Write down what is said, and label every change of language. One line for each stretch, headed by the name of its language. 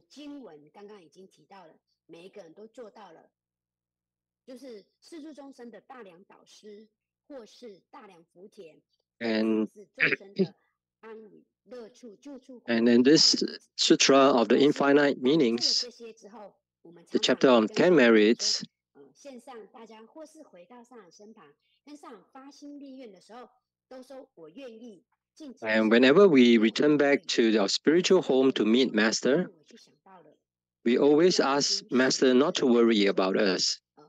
Chinese: 经文刚刚已经提到了，每一个人都做到了，就是世诸众生的大良导师，或是大良福田，
English: And
Chinese: 是众生的安稳乐处救处。
English: And in this Sutra of the Infinite Meanings,
Chinese: 这些之后，我们
English: the chapter on 10 merits,
Chinese: 线上大家或是回到上人身旁，跟上人发心立愿的时候，都说我愿意。
English: and whenever we return back to our spiritual home to meet Master, we always ask Master not to worry about us.